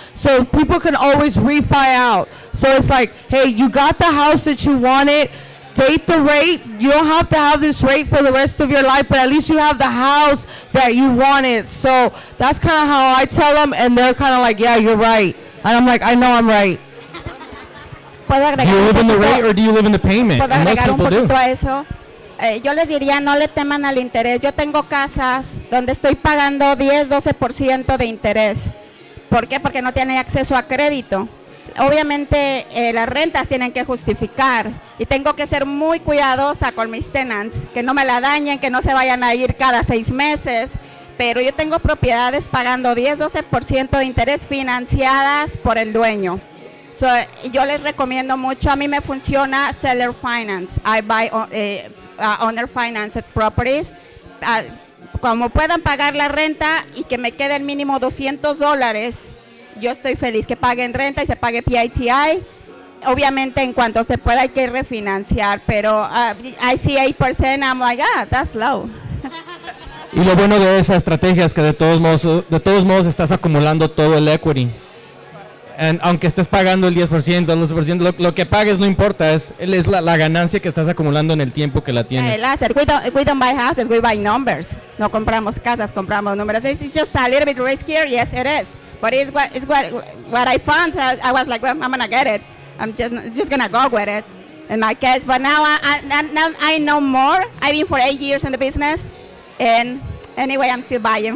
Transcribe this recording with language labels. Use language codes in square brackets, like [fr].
[en] So people can always refi out. So it's like, hey, you got the house that you wanted. Date the rate. You don't have to have this rate for the rest of your life, but at least you have the house that you wanted. So that's kind of how I tell them, and they're kind of like, yeah, you're right. And I'm like, I know I'm right. Do you live in the rate or do you live in the payment? [es] ¿Puedo [en] And most [es] agregar un [en] people do. [es] poquito a eso? Yo les diría, no le teman al interés. Yo tengo casas donde estoy pagando 10, 12% de interés. ¿Por qué? Porque no tienen acceso a crédito. Obviamente las rentas tienen que justificar y tengo que ser muy cuidadosa con mis tenants, que no me la dañen, que no se vayan a ir cada 6 meses. Pero yo tengo propiedades pagando 10, 12% de interés financiadas por el dueño. So, yo les recomiendo mucho, a mí me funciona seller finance. [en] I buy owner financed properties. [es] Como puedan pagar la renta y que me queden mínimo $200, yo estoy feliz que paguen renta y se pague PITI. Obviamente en cuanto se pueda hay que refinanciar, pero [en] I see 8%, I'm like, that's low. [es] Y lo bueno de esa estrategia es que de todos modos estás acumulando todo el equity. Aunque estés pagando el 10%, el 12%, lo que pagues no importa, es la ganancia que estás acumulando en el tiempo que la tienes. [en] We don't buy houses, we buy numbers. [es] No compramos casas, compramos números. [en] It's just a little bit riskier, yes it is. But it's what I found. I was like, well, I'm gonna get it. I'm just gonna go with it in my case. But now I know more. I've been for 8 years in the business, and anyway, I'm still buying.